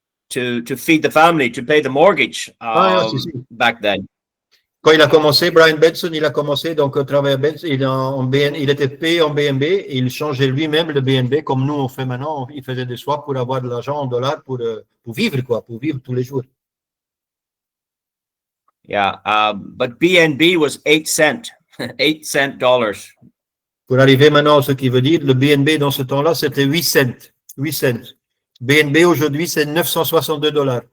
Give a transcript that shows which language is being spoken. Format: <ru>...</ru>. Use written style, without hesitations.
<en>to feed the family, to pay the mortgage</en> <fr>si, si.</fr> <en>back then.</en> <fr>Quand il a commencé, Brian Benson, il a commencé donc au travers Benson, il était payé en BNB et il changeait lui-même le BNB comme nous on fait maintenant. Il faisait des swaps pour avoir de l'argent en dollars pour vivre quoi, pour vivre tous les jours.</fr> <en>Yeah, but BNB was 8 cents, 8 cents dollars.</en> <fr>Pour arriver maintenant à ce qui veut dire, le BNB dans ce temps-là, c'était 8 cents. 8 cents. BNB aujourd'hui, c'est 962 dollars.</fr>